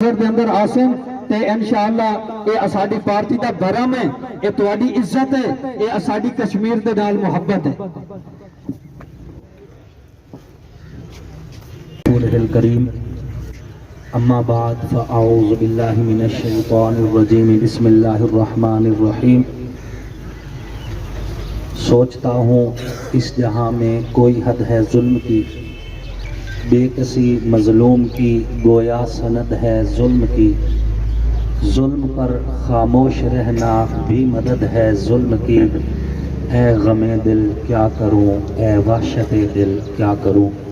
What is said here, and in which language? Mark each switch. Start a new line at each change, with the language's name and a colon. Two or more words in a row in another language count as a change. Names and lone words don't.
Punjabi: دے اندر آسن تے انشاءاللہ اے اساڈی پارٹی دا برم ہے، اے تواڈی عزت ہے، اے اساڈی کشمیر دے نال محبت ہے۔
Arabic: الکریم اما بعد فاعوذ باللہ من الشیطان الرجیم بسم اللہ الرحمن الرحیم۔
Urdu: سوچتا ہوں اس جہاں میں کوئی حد ہے ظلم کی، بے کسی مظلوم کی گویا سند ہے ظلم کی، ظلم پر خاموش رہنا بھی مدد ہے ظلم کی، اے غم دل کیا کروں، اے وحشت دل کیا کروں۔